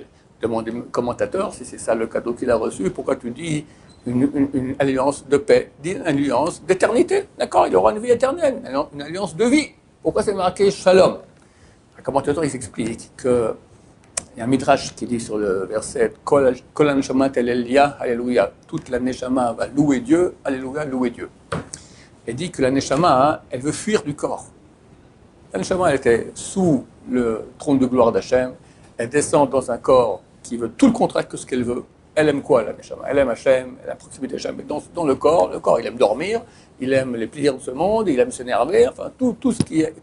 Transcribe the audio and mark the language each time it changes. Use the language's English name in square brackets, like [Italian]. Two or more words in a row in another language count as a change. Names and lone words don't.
[French] Demande les commentateurs si c'est ça le cadeau qu'il a reçu. Pourquoi tu dis une alliance de paix? Dit une alliance d'éternité. D'accord? Il aura une vie éternelle, une alliance de vie. Pourquoi c'est marqué Shalom? Le commentateur, il s'explique qu'il y a un midrash qui dit sur le verset [Hebrew] כל הנשמה תהלל יה, [French] Alléluia. Toute la neshama va louer Dieu, Alléluia, louer Dieu. Elle dit que la neshama, elle veut fuir du corps. La neshama, elle était sous le trône de gloire d'Hachem. Elle descend dans un corps qui veut tout le contraire que ce qu'elle veut. Elle aime quoi, la neshama? Elle aime Hachem, elle a la proximité d'Hachem. Mais dans le corps, il aime dormir, il aime les plaisirs de ce monde, il aime s'énerver, enfin, tout ce qui est.